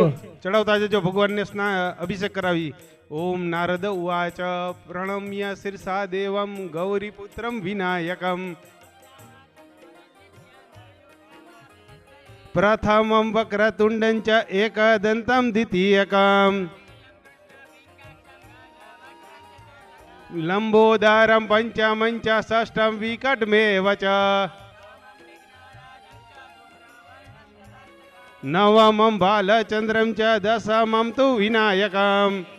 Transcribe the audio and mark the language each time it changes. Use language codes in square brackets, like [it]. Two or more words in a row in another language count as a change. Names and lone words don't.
[gu] ચડાવતા જજો ભગવાનને સ્નાન અભિષેક કરાવી। [sa] ઓમ નારદ ઉવાચ પ્રણમ્ય શિરસા દેવમ ગૌરીપુત્રમ વિનાયકમ પ્રથમમ વક્રતુંડં ચ એકદંતમ દ્વિતીયકમ लंबोदारम पंचमं च षष्ठं विकटमेव च नवमं बालचंद्रं च दशमं तु विनायकम्